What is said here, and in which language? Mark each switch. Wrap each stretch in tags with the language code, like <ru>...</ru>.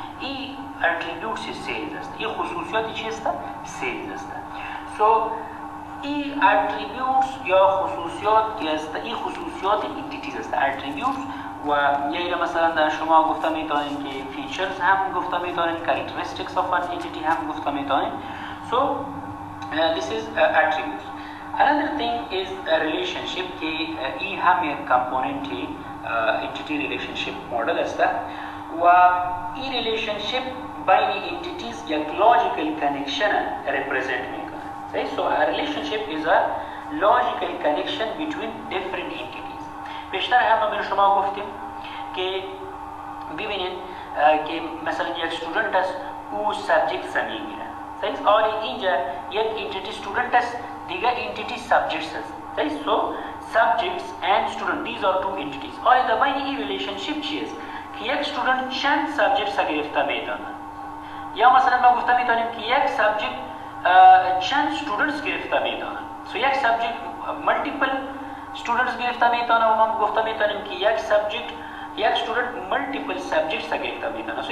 <fa>این اتریبیوتس سیلز است. این خصوصیات چی است؟ سیلز است. سو این اتریبیوتس یا خصوصیات است. این خصوصیات انتیتیز است. اتریبیوتس و یا مثلا در شما گفته میتونید که فیچرز هم گفته میتونید، کاراکتریستیکس اف ان انتیتی هم گفته میتونید.</fa> <en>So this is attributes. Another thing is a relationship</en> <fa>که این هم یک کامپوننتی</fa> <en>entity relationship model</en> <fa>است و این</fa> <en>relationship بین entities یک logical connection represent</en> <fa>میکنه.</fa> <en>صحیح؟ So a relationship is a logical connection between different entities.</en> <fa>بیشتر هم ما شما گفتیم که ببینید که مثلا یک استودنت است، او سابجکت میگیره. صحیح؟ حالا اینجا یک انتیتی استودنت است، دیگر انتیتی سابجکتس است.</fa> <en>صحیح؟ So subjects and student, these are two entities.</en> <fa>حالا در بین این ریلیشنشیپ چیست؟ که یک استودنت چند سابجکتس گرفته میتونه، یا مثلا ما گفته میتونیم که یک سابجکت چند استودنتس گرفته میتونه. سو یک سابجکت مالتیپل استودنتس گرفته میتونه و ما گفته میتونیم که یک سابجکت یک استودنت مالتیپل سابجکتس گرفته میتونه.</fa>